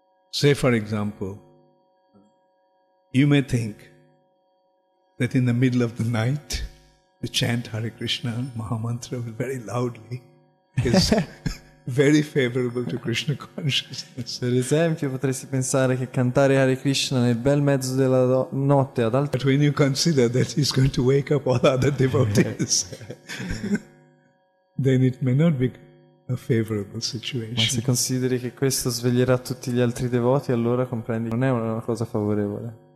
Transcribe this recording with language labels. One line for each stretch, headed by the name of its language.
English: Say, for example, you may think that in the middle of the night, to chant Hare Krishna Mahamantra very loudly is very favorable to Krishna consciousness.
Italian: Per esempio, potresti pensare che cantare Hare Krishna nel bel mezzo della notte ad alta...
English: But when you consider that he's going to wake up all other devotees, then it may not be a favorable situation.
Italian: Ma se consideri che questo sveglierà tutti gli altri devoti, allora comprendi che non è una cosa favorevole.